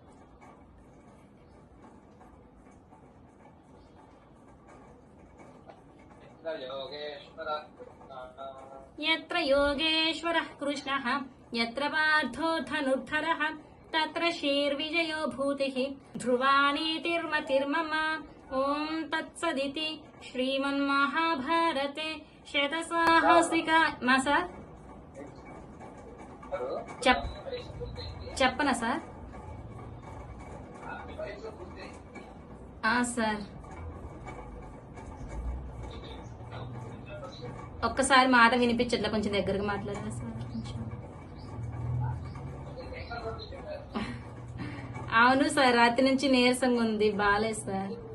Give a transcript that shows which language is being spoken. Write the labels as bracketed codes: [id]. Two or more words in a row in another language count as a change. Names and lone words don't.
[sa] यत्र योगेश्वरः कृष्णः यत्र पार्थो धनुर्धरः तत्र श्रीर्विजयो भूतिः ध्रुवानीतिर्मतिर्मम ॐ तत्सदिति श्रीमन्महाभारते शतसाहस्रिका సార్ [te] చెప్పనా సార్ సార్ ఒక్కసారి మాట వినిపించట్లా కొంచెం దగ్గరగా మాట్లాడారా సార్ కొంచెం అవును సార్ రాత్రి నుంచి నీరసంగా ఉంది బాలేదు సార్